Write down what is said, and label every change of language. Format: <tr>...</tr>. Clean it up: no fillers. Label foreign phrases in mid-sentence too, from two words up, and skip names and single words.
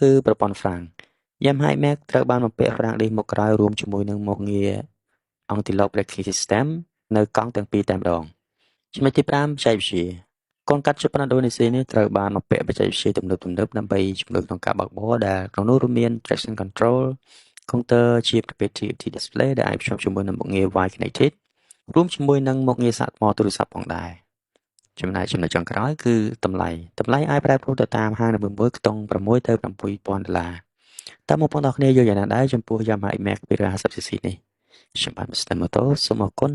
<km>គឺប្រព័ន្ធហ្វ្រាំង Yamaha X-Max ត្រូវបានបំពាក់ហ្វ្រាំងឌីសមុខក្រោយរួមជាមួយនឹងមុខងារ</km> <en>Anti-lock braking system</en> <km>នៅកង់ទាំងពីរតែម្ដងចំណុចទី5 បច្ចេកវិទ្យាកូនកាត់ជប៉ុនឥណ្ឌូនេស៊ីនេះត្រូវបានបំពាក់បច្ចេកវិទ្យាទំនើបៗដើម្បីជំនួយក្នុងការបើកបរដែលក្នុងនោះរួមមាន</km> <en>traction control counter</en> <km>ជាប្រភេទ</km> <en>TFT display</en> <km>ដែលអាចភ្ជាប់ជាមួយនឹងមុខងារ Y connected រួមជាមួយនឹងមុខងារសាកថ្មទូរស័ព្ទផងដែរចំណែកចំណុចចុងក្រោយគឺតម្លៃអាចប្រែប្រួលទៅតាមហាងនីមួយៗខ្ទង់6ទៅ$7000តើបងប្អូនទាំងគ្នាយល់យ៉ាងណាដែរចំពោះ Yamaha X-Max 250cc នេះខ្ញុំបាទ Mr.</km>